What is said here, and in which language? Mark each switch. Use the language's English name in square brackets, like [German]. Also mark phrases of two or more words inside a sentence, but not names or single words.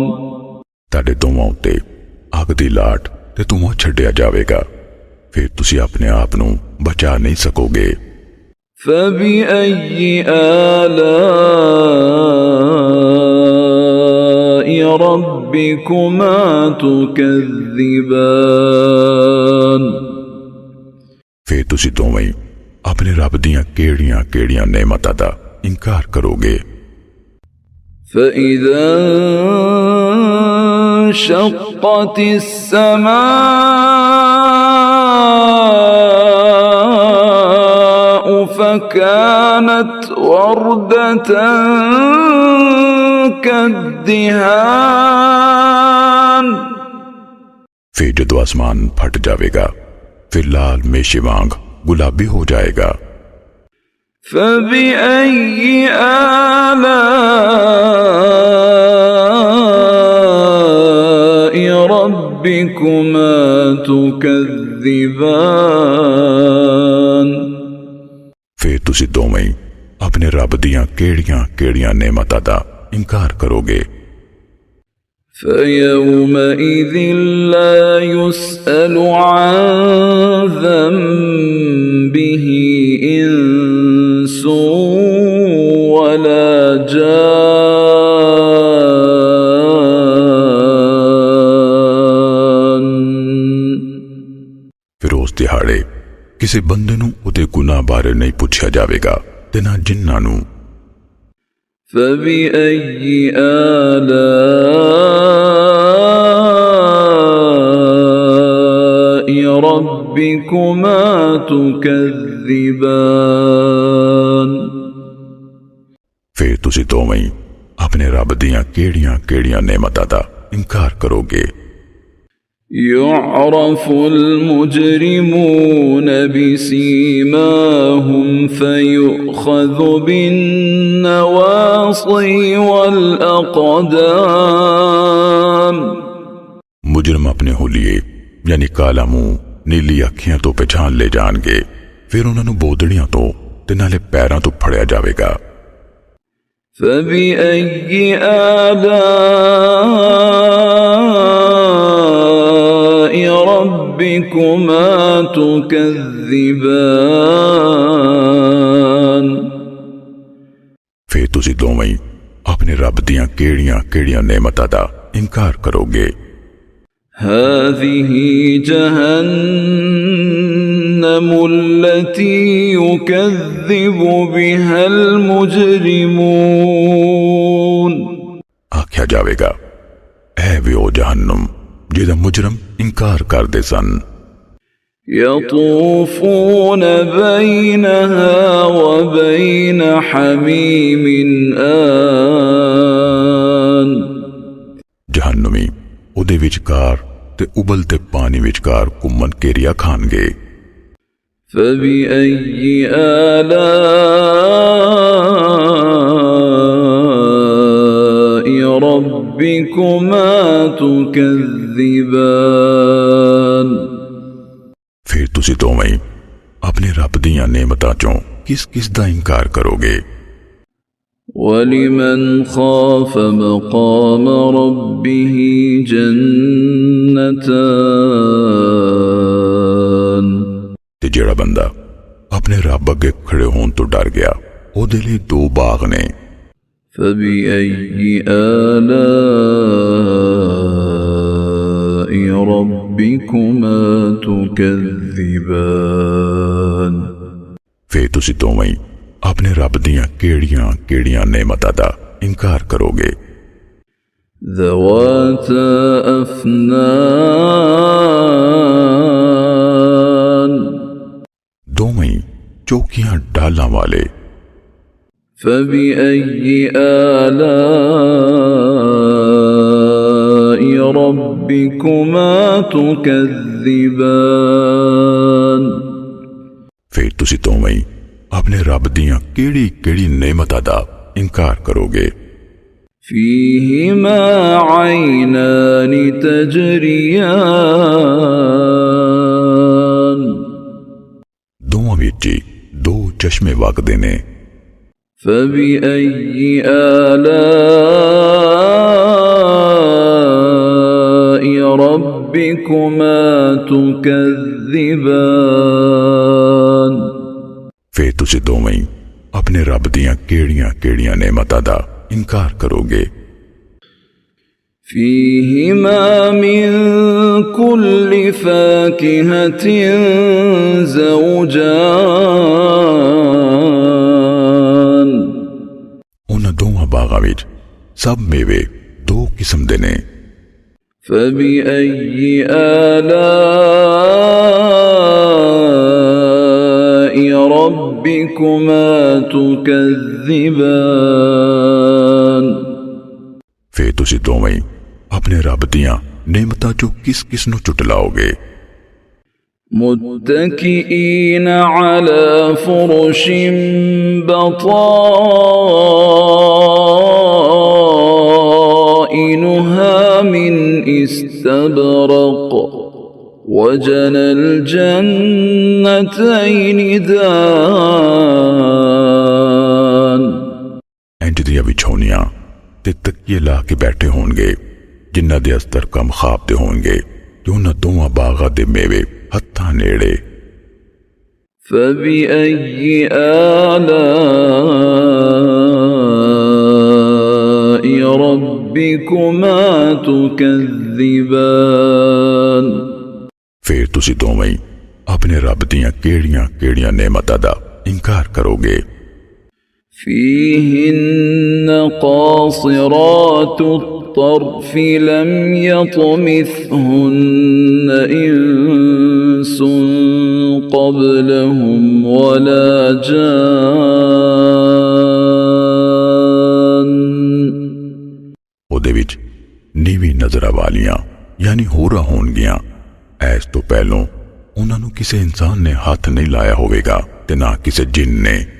[Punjabi] ਤਾੜੇ ਦੋਵਾਂ ਉੱਤੇ ਅੱਗ ਦੀ ਲਾਟ ਤੇ ਧੂੰਆਂ ਛੱਡਿਆ ਜਾਵੇਗਾ। ਫਿਰ ਤੁਸੀਂ ਆਪਣੇ ਆਪ ਨੂੰ ਬਚਾ ਨਹੀਂ ਸਕੋਗੇ। [Arabic] فبأي آلاء ربكما تكذبان [Punjabi] ਫਿਰ ਤੁਸੀਂ ਦੋਵੇਂ ਆਪਣੇ ਰੱਬ ਦੀਆਂ ਕਿਹੜੀਆਂ ਕਿਹੜੀਆਂ ਨੇਮਤਾਂ ਦਾ ਇਨਕਾਰ ਕਰੋਗੇ। [Arabic] فإذا انشقت السماء فكانت وردة كالدهان [Punjabi] ਫਿਰ ਜਦੋਂ ਅਸਮਾਨ ਫਟ ਜਾਏਗਾ ਫਿਰ ਲਾਲ ਮੇਸ਼ੇ ਵਾਂਗ ਗੁਲਾਬੀ ਹੋ ਜਾਏਗਾ। [Arabic] فبأي آلاء ربكما تكذبان [Punjabi] ਫਿਰ ਤੁਸੀਂ ਦੋਵੇਂ ਆਪਣੇ ਰੱਬ ਦੀਆਂ ਕਿਹੜੀਆਂ ਕਿਹੜੀਆਂ ਨੇਮਤਾਂ ਦਾ ਇਨਕਾਰ ਕਰੋਗੇ। [Arabic] فيومئذ لا يسأل عن ذنبه إنس ولا جان [Punjabi] ਫਿਰ ਉਸ ਦਿਹਾੜੇ ਕਿਸੇ ਬੰਦੇ ਨੂੰ ਉਹਦੇ ਗੁਨਾਹ ਬਾਰੇ ਨਹੀਂ ਪੁੱਛਿਆ ਜਾਏਗਾ ਤੇ ਨਾ ਜਿੰਨਾਂ ਨੂੰ। [Arabic] فبأي آلاء ربكما تكذبان [Punjabi] ਫਿਰ ਤੁਸੀਂ ਦੋਵੇਂ ਆਪਣੇ ਰੱਬ ਦੀਆਂ ਕਿਹੜੀਆਂ ਕਿਹੜੀਆਂ ਨੇਮਤਾਂ ਦਾ ਇਨਕਾਰ ਕਰੋਗੇ। [Arabic] يعرف المجرمون بسيماهم فيؤخذ بالنواصي والأقدام [Punjabi] ਮੁਜਰਮ ਆਪਣੇ ਹੁਲੀਏ ਯਾਨੀ ਕਾਲਾ ਮੂੰਹ ਨੀਲੀ ਅੱਖੀਆਂ ਤੋਂ ਪਛਾਣ ਲਏ ਜਾਣਗੇ ਫਿਰ ਉਨ੍ਹਾਂ ਨੇ ਬੋਦੜੀਆਂ ਤੋਂ ਤੇ ਨਾਲੇ ਪੈਰਾਂ ਤੋਂ ਫੜਿਆ ਜਾਏਗਾ। [Arabic] فبأي آلاء ربكما تكذبان [Punjabi] ਫਿਰ ਤੁਸੀਂ ਦੋਵੇਂ ਆਪਣੇ ਰੱਬ ਦੀਆਂ ਕਿਹੜੀਆਂ ਕਿਹੜੀਆਂ ਨੇਮਤਾਂ ਦਾ ਇਨਕਾਰ ਕਰੋਗੇ। [Arabic] هذه جهنم التي يكذب بها المجرمون [Punjabi] ਆਖਿਆ ਜਾਏਗਾ ਐ ਵੇ ਓ ਜਹੰਨਮ ਜਿਹਦਾ ਮੁਜਰਮ ਇਨਕਾਰ ਕਰਦੇ ਸਨ। [Arabic] يطوفون بينها وبين حميم آن [Punjabi] ਜਹੰਨਮੀ ਉਹਦੇ ਵਿਚਕਾਰ ਤੇ ਉਬਲਦੇ ਪਾਣੀ ਵਿਚਕਾਰ ਘੁੰਮਣ ਘੇਰੀਆਂ ਖਾਣਗੇ। [Arabic] فبأي آلاء ربكما تكذبان [Punjabi] ਫਿਰ ਤੁਸੀਂ ਦੋਵੇਂ ਆਪਣੇ ਰੱਬ ਦੀਆਂ ਨੇਮਤਾਂ ਚੋਂ ਕਿਸ ਕਿਸ ਦਾ ਇਨਕਾਰ ਕਰੋਗੇ। [Arabic] ولمن خاف مقام ربه جنتان [Punjabi] ਤੇ ਜਿਹੜਾ ਬੰਦਾ ਆਪਣੇ ਰੱਬ ਅੱਗੇ ਖੜ੍ਹੇ ਹੋਣ ਤੋਂ ਡਰ ਗਿਆ ਓਹਦੇ ਲਈ ਦੋ ਬਾਗ਼ ਨੇ। [Arabic] فبأي آلاء ربكما تكذبان [Punjabi] ਫਿਰ ਤੁਸੀਂ ਦੋਵੇਂ ਆਪਣੇ ਰੱਬ ਦੀਆਂ ਕਿਹੜੀਆਂ ਕਿਹੜੀਆਂ ਨੇਮਤਾਂ ਦਾ ਇਨਕਾਰ ਕਰੋਗੇ। [Arabic] ذواتا أفنان [Punjabi] ਦੋਵੇਂ ਚੌਕੀਆਂ ਡਾਲਾਂ ਵਾਲੇ। [Arabic] فبأي آلاء ربكما تكذبان [Punjabi] ਫਿਰ ਤੁਸੀਂ ਦੋਵੇਂ ਆਪਣੇ ਰੱਬ ਦੀਆਂ ਕਿਹੜੀ ਕਿਹੜੀ ਨੇਮਤਾਂ ਦਾ ਇਨਕਾਰ ਕਰੋਗੇ। [Arabic] فيهما عينان تجريان [Punjabi] ਦੋਵਾਂ ਵਿੱਚ ਦੋ ਚਸ਼ਮੇ ਵਗਦੇ ਨੇ। [Arabic] فبأي آلاء ربكما تكذبان [Punjabi] ਫਿਰ ਤੁਸੀਂ ਦੋਵੇਂ ਆਪਣੇ ਰੱਬ ਦੀਆਂ ਕਿਹੜੀਆਂ ਕਿਹੜੀਆਂ ਨੇਮਤਾਂ ਦਾ ਇਨਕਾਰ ਕਰੋਗੇ। [Arabic] فيهما من كل فاكهة زوجان [Punjabi] ਉਹਨਾਂ ਦੋਵਾਂ ਬਾਗਾਂ ਵਿੱਚ ਸਭ ਮੇਵੇ ਦੋ ਕਿਸਮ ਦੇ ਨੇ। [Arabic] فبأي آلاء ربكما تكذبان [Punjabi] ਫੇਰ ਤੁਸੀਂ ਦੋਵੇਂ ਆਪਣੇ ਰੱਬ ਦੀਆਂ ਨੇਮਤਾਂ ਚੋਂ ਕਿਸ ਕਿਸ ਨੂੰ ਝੁਟਲਾਓਗੇ। [Arabic] متكئين على فرش بطائنها من استبرق وجنى الجنتين دان [Punjabi] ਇੰਜ ਦੀਆਂ ਵਿਛੌਨੀਆਂ ਤੇ ਤਕੀਏ ਲਾ ਕੇ ਬੈਠੇ ਹੋਣਗੇ ਜਿਨ੍ਹਾਂ ਦੇ ਅਸਤਰ ਕਮ ਖਾਬ ਦੇ ਹੋਣਗੇ ਤੇ ਉਹਨਾਂ ਦੋਵਾਂ ਬਾਗਾਂ ਦੇ ਮੇਵੇ ਹੱਥਾਂ ਨੇੜੇ। [Arabic] فبأي آلاء ربكما تكذبان [Punjabi] ਫੇਰ ਤੁਸੀਂ ਦੋਵੇਂ ਆਪਣੇ ਰੱਬ ਦੀਆਂ ਕਿਹੜੀਆਂ ਕਿਹੜੀਆਂ ਨੇਮਤਾਂ ਦਾ ਇਨਕਾਰ ਕਰੋਗੇ। [Arabic] فيهن قاصرات الطرف لم يطمثهن إنس قبلهم ولا جان [Punjabi] ਉਹਦੇ ਵਿੱਚ ਨੀਵੀਂ ਨਜ਼ਰਾਂ ਵਾਲੀਆਂ ਯਾਨੀ ਹੋਰਾਂ ਹੋਣਗੀਆਂ। ਐਸ ਤੋਂ ਪਹਿਲੋਂ ਉਹਨਾਂ ਨੂੰ ਕਿਸੇ ਇਨਸਾਨ ਨੇ ਹੱਥ ਨਹੀਂ ਲਾਇਆ ਹੋਵੇਗਾ ਤੇ ਨਾ ਕਿਸੇ ਜਿੰਨ ਨੇ।